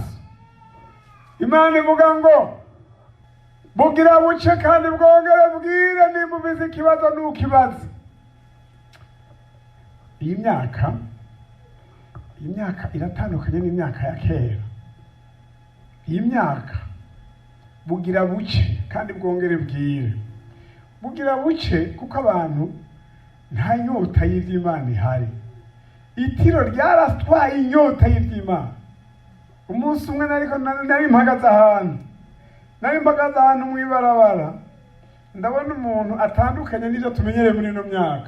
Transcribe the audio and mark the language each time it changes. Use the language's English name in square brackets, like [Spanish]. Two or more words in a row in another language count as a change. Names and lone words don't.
[Rundi] Imana ivuga ngo bugira buce kandi bwongere bwire, nimba ubizi ikibazo ntukibaze. Iyi myaka iratandukanye n'imyaka ya kera. Iyi myaka bugira buce kandi bwongere bwire. Bugira buce kuko abantu nta nyota y'ivy'Imana ihari. Itiro ryaratwaye inyota y'ivy'Imana. Umunsi umwe nari mpagaze ahantu mw'ibarabara, ndabona umuntu atandukanye n'ivyo tumenyereye muri ino myaka.